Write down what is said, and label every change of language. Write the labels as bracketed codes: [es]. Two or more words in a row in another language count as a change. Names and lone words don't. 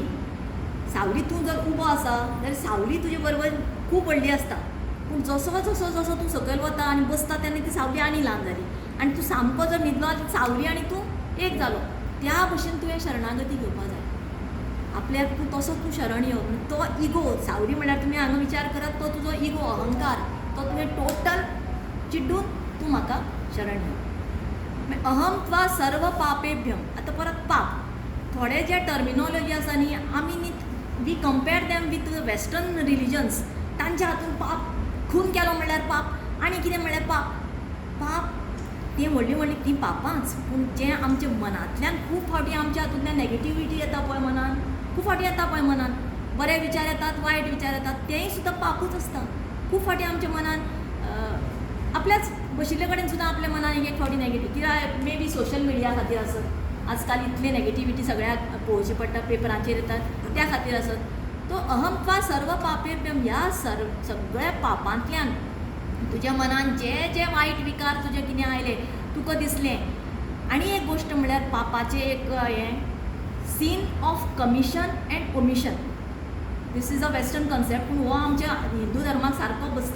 [kok] सावली तूं जर उबो आसा जाल्यार सावली तुजे बरोबर खूब व्हडली आसता, पूण जसो जसो जसो तूं सकयल वता आनी बसता तेन्ना ती सावली आनी ल्हान जाली, आनी तूं सामको जर न्हिदलो जाल्यार सावली आनी तूं एक जालो. त्या भशेन तुवें शरणागती घेवपाक जाय. आपल्याक तूं तसो तूं शरण यो. तो इगो, सावली म्हळ्यार तुमी हांगा विचार करात, तो तुजो इगो, अहंकार, तो तुवें टोटल चिड्डून तूं म्हाका शरण यो. [sa] अहम त्वा सर्व पापेभ्यम. [kok] आतां परत पाप. थोडे जे टर्मिनॉलॉजी आसा न्ही आमी न्ही [en] we compare them with western religions. [kok] तांच्या हातूंत पाप, खून केलो म्हणल्यार पाप, आनी कितें म्हणल्यार पाप. पाप ती व्हडली व्हडली ती पापांच, पूण जें आमच्या मनांतल्यान खूब फावटी आमच्या हातूंतल्यान नॅगेटिविटी येता पळय मनान, खूब फावटी येता पळय मनान, बरे विचार येतात, वायट विचार येतात, तेंय सुद्दां पापूच आसता. खूब फावटी आमच्या मनान आपल्याच बशिल्ले कडेन सुद्दां आपल्या मनान एक फावटी नॅगेटिव्ह, कित्याक [en] maybe social media [kok] खातीर आसत. आजकाल इतली नॅगेटिविटी सगळ्याक पळोवची पडटा, पेपराचेर येतात, त्या खातीर आसत. [sa] तो अहम त्वा सर्व पापेभ्यम, [kok] ह्या सगळ्या पापांतल्यान तुज्या मनान जे जे वायट विकार तुजे कितें आयले, तुका दिसलें. आनी एक गोश्ट म्हणल्यार पापाचें एक हें [en] sin of commission and omission. this is a western concept, [kok] पूण हो आमच्या हिंदू धर्माक सारको बसता.